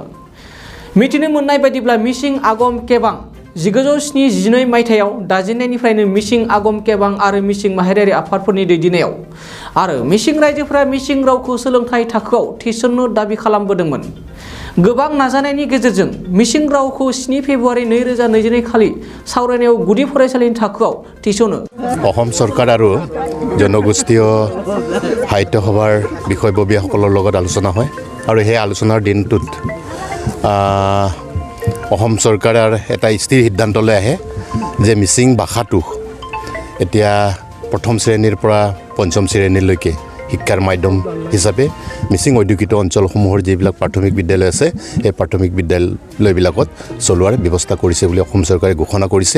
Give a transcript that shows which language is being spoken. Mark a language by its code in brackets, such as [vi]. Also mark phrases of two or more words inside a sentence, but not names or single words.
[brx] मिथिनो मोननाय बायदिब्ला मिसिं आगम केबां 1972 मायथाइयाव दाजेननायनिफ्रायनो मिसिं आगम केबां आरो मिसिं माहारियारि आफादफोरनि दैदेननायाव आरो मिसिं रायजोफोरा मिसिं रावखौ सोलोंथाइ थाखोआव थिसननो दाबि खालामबोदोंमोन। गोबां नाजानायनि गेजेरजों मिसिं रावखौ 7 फेब्रुवारि 2022 खालि सावरायनायाव गुदि फरायसालिनि थाखोआव थिसनो। [as] অসম চৰকাৰ আৰু জনগোষ্ঠীয় সাহিত্য সভাৰ বিষয়ববীয়াসকলৰ লগত আলোচনা হয় আৰু সেই আলোচনাৰ দিনটোত অসম চৰকাৰৰ এটা স্থিৰ সিদ্ধান্তলৈ আহে যে মিচিং ভাষাটো এতিয়া প্ৰথম শ্ৰেণীৰ পৰা পঞ্চম শ্ৰেণীলৈকে শিক্ষাৰ মাধ্যম হিচাপে মিচিং অধ্যুষিত অঞ্চলসমূহৰ যিবিলাক প্ৰাথমিক বিদ্যালয় আছে এই প্ৰাথমিক বিদ্যালয়বিলাকত চলোৱাৰ ব্যৱস্থা কৰিছে বুলি অসম চৰকাৰে ঘোষণা কৰিছে।